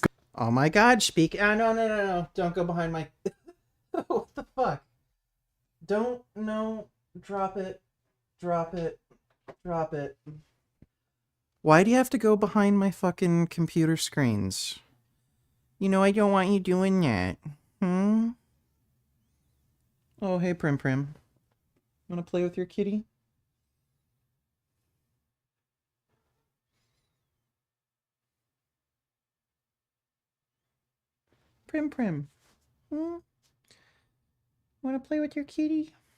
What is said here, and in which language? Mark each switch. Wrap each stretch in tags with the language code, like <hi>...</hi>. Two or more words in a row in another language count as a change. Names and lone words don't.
<en>Oh my god, speak... Oh, no. Don't go behind my... What the fuck? Don't... No. Drop it. Drop it. Drop it. Why do you have to go behind my fucking computer screens? You know I don't want you doing that. Hmm? Oh, hey, Prim Prim. Wanna play with your kitty? Prim Prim. Hmm? Wanna play with your kitty?</en>